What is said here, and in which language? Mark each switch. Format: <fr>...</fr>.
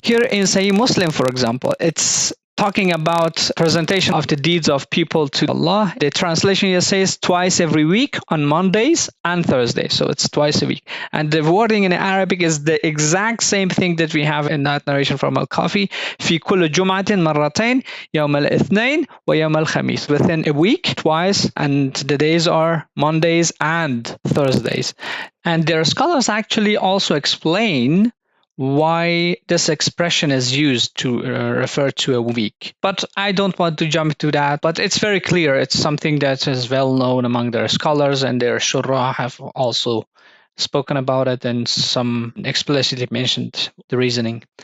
<en>Here in Sahih Muslim, for example, it's talking about presentation of the deeds of people to Allah. The translation here says twice every week on Mondays and Thursdays. So it's twice a week. And the wording in Arabic is the exact same thing that we have in that narration from Al-Kafi.</en> <ar>في كل جمعة مرتين يوم الاثنين ويوم الخميس.</ar> <en>Within a week, twice, and the days are Mondays and Thursdays. And their scholars actually also explain why this expression is used to refer to a week. But I don't want to jump to that, but it's very clear. It's something that is well known among their scholars, and their shurrah have also spoken about it and some explicitly mentioned the reasoning.</en>